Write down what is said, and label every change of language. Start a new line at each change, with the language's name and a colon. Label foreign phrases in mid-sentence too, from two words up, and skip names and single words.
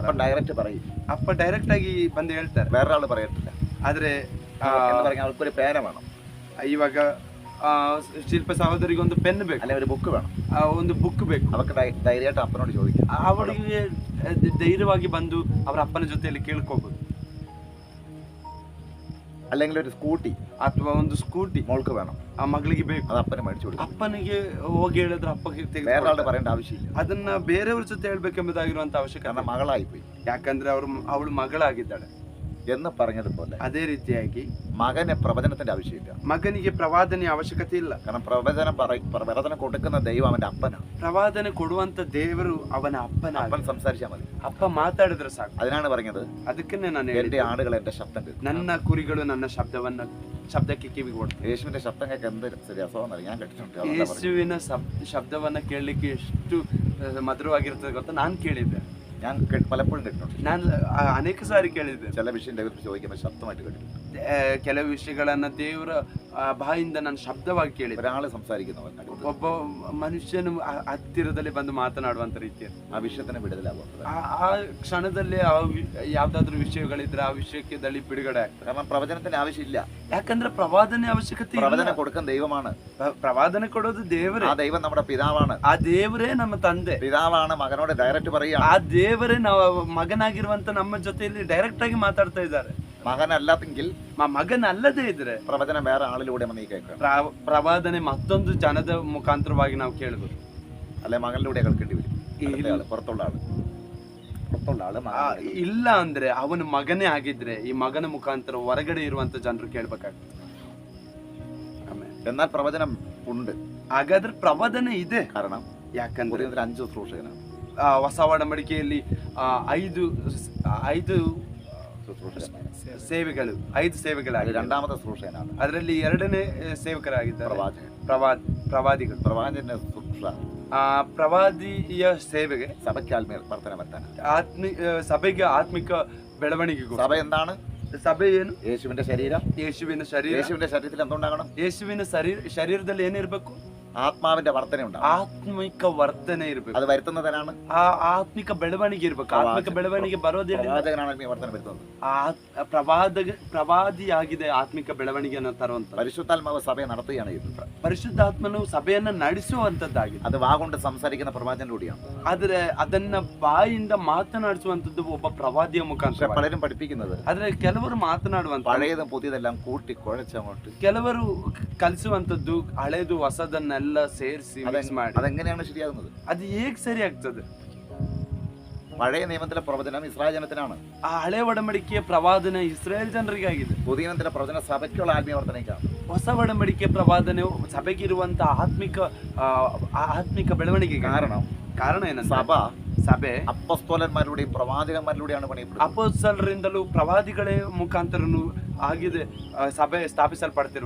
Malayalam: അപ്പൻ ഡയറക്റ്റ് പറയും.
Kannada: ಅಪ್ಪ ಡೈರೆಕ್ಟ್ ಆಗಿ ಬಂದು ಹೇಳ್ತಾರೆ,
Malayalam: വേറൊരാൾ പറയത്തില്ല.
Kannada: ಆದ್ರೆ
Malayalam: അവർക്കൊരു പേന വേണം.
Kannada: ಇವಾಗ ಶಿಲ್ಪ ಸಹೋದರಿಗೆ ಒಂದು ಪೆನ್ ಬೇಕು,
Malayalam: അല്ലെ ഒരു ബുക്ക് വേണം,
Kannada: ಒಂದು ಬುಕ್ ಬೇಕು.
Malayalam: അവർക്ക് ധൈര്യമായിട്ട് അപ്പനോട് ചോദിക്കാം.
Kannada: ಅವರಿಗೆ ಧೈರ್ಯವಾಗಿ ಬಂದು ಅವರ ಅಪ್ಪನ ಜೊತೆಯಲ್ಲಿ ಕೇಳ್ಕೋಬಹುದು.
Malayalam: അല്ലെങ്കിൽ ഒരു സ്കൂട്ടി
Kannada: ಅಥವಾ ಒಂದು ಸ್ಕೂಟಿ
Malayalam: മോൾക്ക് വേണം,
Kannada: ಆ ಮಗಳಿಗೆ ಬೇಕು.
Malayalam: അത് അപ്പന് മേടിച്ചു കൊടുക്കും.
Kannada: ಅಪ್ಪನಿಗೆ ಹೋಗಿ ಹೇಳಿದ್ರೆ ಅಪ್ಪಗೆ
Malayalam: വേറൊരാളുടെ പറയേണ്ട ആവശ്യമില്ല.
Kannada: ಅದನ್ನ ಬೇರೆಯವ್ರ ಜೊತೆ ಹೇಳ್ಬೇಕೆಂಬುದಾಗಿರುವಂತ ಅವಶ್ಯಕತೆ.
Malayalam: കാരണം മകളായി പോയി,
Kannada: ಯಾಕಂದ್ರೆ ಅವಳು ಮಗಳಾಗಿದ್ದಾಳೆ
Malayalam: എന്ന് പറഞ്ഞതുപോലെ
Kannada: ಅದೇ ರೀತಿಯಾಗಿ
Malayalam: മകന് പ്രവചനത്തിന്റെ ആവശ്യമില്ല.
Kannada: ಮಗನಿಗೆ ಪ್ರವಾದನೆಯ ಅವಶ್ಯಕತೆ ಇಲ್ಲ.
Malayalam: കാരണം പ്രവചനം കൊടുക്കുന്ന ദൈവം അവന്റെ അപ്പനാണ്.
Kannada: ಪ್ರವಾದನೆ ಕೊಡುವಂತ ದೇವರು ಅವನ ಅಪ್ಪನ.
Malayalam: അപ്പൻ സംസാരിച്ചാൽ മതി,
Kannada: ಅಪ್ಪ ಮಾತಾಡಿದ್ರೆ ಸಾಕು.
Malayalam: അതിനാണ് പറഞ്ഞത്,
Kannada: ಅದಕ್ಕನ್ನೇ ನಾನು
Malayalam: എന്റെ ആടുകൾ എന്റെ ശബ്ദം കേൾക്കും,
Kannada: ನನ್ನ ಕುರಿಗಳು ನನ್ನ ಶಬ್ದಕ್ಕೆ ಕಿವಿ ಕೊಡ್ತಾರೆ.
Malayalam: യേശുവിന്റെ ശബ്ദം കേൾക്കാൻ എന്ത് രസമെന്ന് ഞാൻ കേട്ടിട്ടുണ്ട്.
Kannada: ಯೇಸುವಿನ ಶಬ್ದವನ್ನ ಕೇಳಲಿಕ್ಕೆ ಎಷ್ಟು ಮಧುರವಾಗಿರ್ತದೆ ಗೊತ್ತಾ? ನಾನು ಕೇಳಿದ್ದೆ,
Malayalam: ഞാൻ പലപ്പോഴും കേട്ടിട്ടുണ്ട്.
Kannada: ನಾನು ಅನೇಕ ಸಾರಿ ಕೇಳಿದ್ದೆ.
Malayalam: ചില വിഷയം ചോദിക്കുമ്പോൾ ശബ്ദമായിട്ട് കേട്ടിട്ടുണ്ട്.
Kannada: ಕೆಲವು ವಿಷಯಗಳನ್ನ ದೇವರ ಬಾಯಿಂದ ನಾನು ಶಬ್ದವಾಗಿ ಕೇಳಿದೆ.
Malayalam: ഒരാള് സംസാരിക്കുന്നവൻ
Kannada: ಒಬ್ಬ ಮನುಷ್ಯನು ಹತ್ತಿರದಲ್ಲಿ ಬಂದು ಮಾತನಾಡುವಂತ ರೀತಿಯಲ್ಲಿ
Malayalam: ആ വിഷയത്തിന് വിടുതലാകുന്നത്.
Kannada: ಆ ಕ್ಷಣದಲ್ಲಿ ಯಾವ್ದಾದ್ರು ವಿಷಯಗಳಿದ್ರೆ ಆ ವಿಷಯಕ್ಕೆ ದಳಿ ಬಿಡುಗಡೆ ಆಗ್ತದೆ.
Malayalam: കാരണം പ്രവചനത്തിന് ആവശ്യമില്ല.
Kannada: ಯಾಕಂದ್ರೆ ಪ್ರವಾದನೆ ಅವಶ್ಯಕತೆ ಇಲ್ಲ.
Malayalam: പ്രവചനം കൊടുക്കുന്ന ദൈവമാണ്.
Kannada: ಪ್ರವಾದನೆ ಕೊಡೋದು ದೇವರೇ.
Malayalam: ആ ദൈവം നമ്മുടെ പിതാവാണ്.
Kannada: ಆ ದೇವರೇ ನಮ್ಮ ತಂದೆ.
Malayalam: പിതാവാണ് മകനോട് ഡയറക്റ്റ് പറയുകയാണ്.
Kannada: ಆ ದೇವರೇ ನಾವು ಮಗನಾಗಿರುವಂತ ನಮ್ಮ ಜೊತೆಯಲ್ಲಿ ಡೈರೆಕ್ಟ್ ಆಗಿ ಮಾತಾಡ್ತಾ ಇದ್ದಾರೆ.
Malayalam: മകനല്ലെങ്കിൽ
Kannada: ಮಗನಲ್ಲದೆ ಇದ್ರೆ
Malayalam: പ്രവചനം വേറെ ആളിലൂടെ നീ കേൾക്കണം.
Kannada: ಪ್ರವಾದನೆ ಮತ್ತೊಂದು ಜನದ ಮುಖಾಂತರವಾಗಿ ನಾವು ಕೇಳಬಹುದು.
Malayalam: അല്ലെ മകനിലൂടെ കേൾക്കേണ്ടി വരും. പുറത്തുള്ള ആള്
Kannada: ಇಲ್ಲ ಅಂದ್ರೆ ಅವನ ಮಗನೇ ಆಗಿದ್ರೆ ಈ ಮಗನ ಮುಖಾಂತರ ಹೊರಗಡೆ ಇರುವಂತ ಜನರು ಕೇಳ್ಬೇಕಾಗ್ತದೆ.
Malayalam: എന്നാൽ പ്രവചനം ഉണ്ട്.
Kannada: ಹಾಗಾದ್ರೆ ಪ್ರವಾದನೆ ಇದೆ.
Malayalam: കാരണം
Kannada: ಯಾಕಂದ್ರೆ
Malayalam: 5 ശുശ്രൂഷകനാണ്.
Kannada: ಹೊಸ ಒಡಂಬಡಿಕೆಯಲ್ಲಿ 5 ಸೇವೆಗಳು 5 ಸೇವೆಗಳಾಗಿದೆ.
Malayalam: രണ്ടാമത്തെ ശുശ്രൂഷകനാണ്.
Kannada: ಅದರಲ್ಲಿ 2ನೇ ಸೇವಕರಾಗಿದ್ದಾರೆ ಪ್ರವಾದಿಗಳು.
Malayalam: പ്രവാചകന്റെ ശുശ്രൂഷ
Kannada: ಪ್ರವಾದಿಯ ಸೇವೆಗೆ
Malayalam: സഭയ്ക്ക് ആത്മീയ വർധന വരുത്താൻ,
Kannada: ಸಭೆಗೆ ಆತ್ಮಿಕ ಬೆಳವಣಿಗೆ.
Malayalam: സഭ എന്താണ്?
Kannada: ಸಭೆ ಏನು?
Malayalam: യേശുവിന്റെ ശരീരം.
Kannada: ಯೇಸುವಿನ ಶರೀರ.
Malayalam: യേശുവിന്റെ ശരീരത്തിൽ എന്തുണ്ടാകണം?
Kannada: ಯೇಸುವಿನ ಶರೀರದಲ್ಲಿ ಏನಿರ್ಬೇಕು?
Malayalam: ആത്മാവിന്റെ വർധന ഉണ്ടാവും.
Kannada: ಆತ್ಮಿಕ ವರ್ತನೆ ಇರ್ಬೇಕು.
Malayalam: അത് വരുത്തുന്നതിനാണ്
Kannada: ಆ ಆತ್ಮಿಕ ಬೆಳವಣಿಗೆ ಇರ್ಬೇಕು. ಆತ್ಮಿಕ ಬೆಳವಣಿಗೆ ಬರೋದಿಲ್ಲ.
Malayalam: പ്രവാചകനാണ് ആത്മീയ വർധന വരുത്തുന്നത്.
Kannada: ಪ್ರವಾದಿಯಾಗಿದೆ ಆತ್ಮಿಕ ಬೆಳವಣಿಗೆಯನ್ನು ತರುವಂತ.
Malayalam: പരിശുദ്ധാത്മാവ് സഭയെ നടത്തുകയാണ് ഇത്.
Kannada: ಪರಿಶುದ್ಧಾತ್ಮನು ಸಭೆಯನ್ನ ನಡೆಸುವಂತದ್ದಾಗಿದೆ.
Malayalam: അത് വാഗൊണ്ട് സംസാരിക്കുന്ന പ്രവാചകനിലൂടെയാണ്.
Kannada: ಆದ್ರೆ ಅದನ್ನ ಬಾಯಿಂದ ಮಾತನಾಡಿಸುವಂತದ್ದು ಒಬ್ಬ ಪ್ರವಾದಿಯ ಮುಖಾಂತರ.
Malayalam: പലരും പഠിപ്പിക്കുന്നത്,
Kannada: ಆದ್ರೆ ಕೆಲವರು ಮಾತನಾಡುವಂತ
Malayalam: പഴയതും പുതിയതെല്ലാം കൂട്ടി കുഴച്ചങ്ങോട്ട്,
Kannada: ಕೆಲವರು ಕಲಿಸುವಂತದ್ದು ಹಳೇದು ಹೊಸದನ್ನೆಲ್ಲ ಸೇರಿಸಿ ಮಿಕ್ಸ್ ಮಾಡಿ.
Malayalam: അതെങ്ങനെയാണ് ശരിയാകുന്നത്?
Kannada: ಅದು ಹೇಗೆ ಸರಿ ಆಗ್ತದೆ?
Malayalam: പഴയ നിയമത്തിലെ പ്രവചനം ഇസ്രായേൽ ജനത്തിനാണ്.
Kannada: ಆ ಹಳೆ ಒಡಂಬಡಿಕೆಯ ಪ್ರವಾದನೆ ಇಸ್ರೇಲ್ ಜನರಿಗಾಗಿದೆ.
Malayalam: പുതിയ നിയമത്തിലെ പ്രവചനം സഭയ്ക്കുള്ള ആത്മീയ വർധനയ്ക്കാണ്.
Kannada: ಹೊಸ ಒಡಂಬಡಿಕೆಯ ಪ್ರವಾದನೆ ಸಭೆಗಿರುವಂತ ಆತ್ಮಿಕ ಬೆಳವಣಿಗೆ. ಕಾರಣ ಏನಂದ್ರೆ ಸಭೆ
Malayalam: അപ്പോസ്തലന്മാരുടെയും പ്രവാചകന്മാരിലൂടെയാണ് പണിയപ്പെടുന്നത്.
Kannada: ಅಪೊಸ್ತಲರಿಂದಲೂ ಪ್ರವಾದಿಗಳೇ ಮುಖಾಂತರನು ಆಗಿದೆ ಸಭೆ ಸ್ಥಾಪಿಸಲ್ಪಡ್ತಿರುವ.